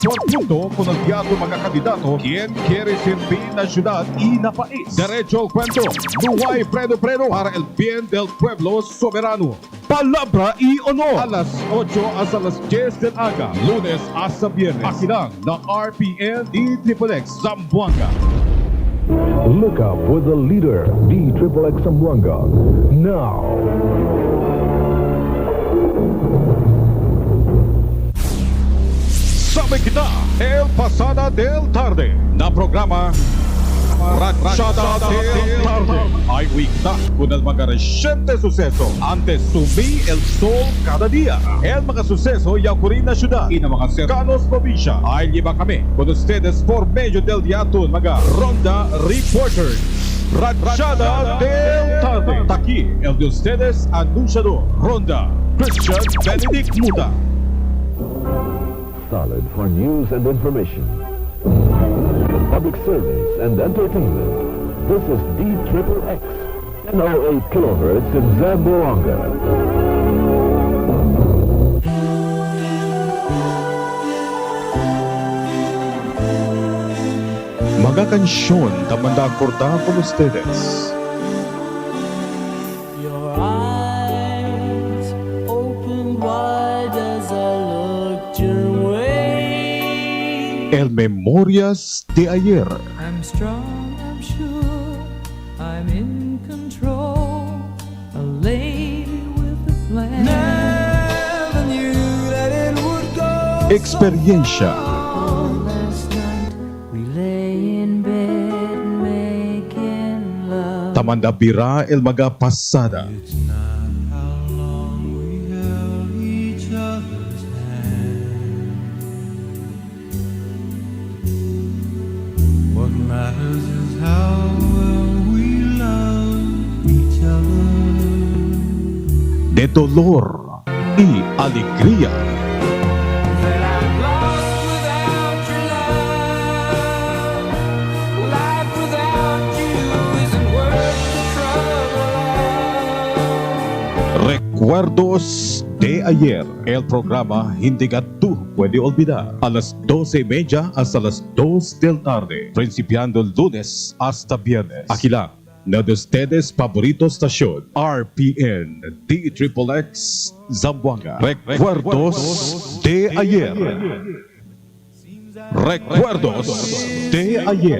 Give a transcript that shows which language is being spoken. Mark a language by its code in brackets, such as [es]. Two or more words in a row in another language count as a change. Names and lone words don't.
[cbk] Por punto, con el diablo mga kandidato, quien quiere servir la ciudad y la país. Derecho al cuento, no hay fredo para el bien del pueblo soberano. Palabra y honor. A las 8 hasta las 10 del aga, lunes hasta viernes. Aquí lang, na RPN DXXX Zamboanga. [en] Look up with the leader, DXXX Zamboanga. Now. [cbk] Sabi kita, El Pasada del Tarde, na programa Rachada del Tarde. Ay wikta con el mga reciente suceso antes sumi el sol cada día. El mga suceso y ocurrir na ciudad y na mga cercanos provincia. Ay lleva kami con ustedes por medio del diatun mga Ronda Reporters. Rachada del Tarde. Aquí el de ustedes anunciador Ronda Christian Benedict Muda. [en] Solid for news and information, public service and entertainment. This is DXXX, 108 kilohertz in Zamboanga. [cbk] Mga kansyon na manda acorda con ustedes. [en] Your eyes open wide as I looked your way. [cbk] El Memorias de Ayer. [en] I'm strong, I'm sure, I'm in control. A lady with a plan. Never knew that it would go Experiencia. so last night we lay in bed making love. [cbk] Tamanda bira el mga pasada. [en] It's not how long we held each other's hand. What matters is how well we love each other. [cbk] De dolor y alegría. [en] That I'm lost without your love. Life without you isn't worth the trouble. [cbk] Recuerdos de Ayer. El programa hindi ka tú puede olvidar. A las 12:30 hasta las 2 del tarde. Principiando lunes hasta viernes. Aquí lang, na de ustedes favorito estación. RPN DXXX Zamboanga. Recuerdos de Ayer. Recuerdos de Ayer.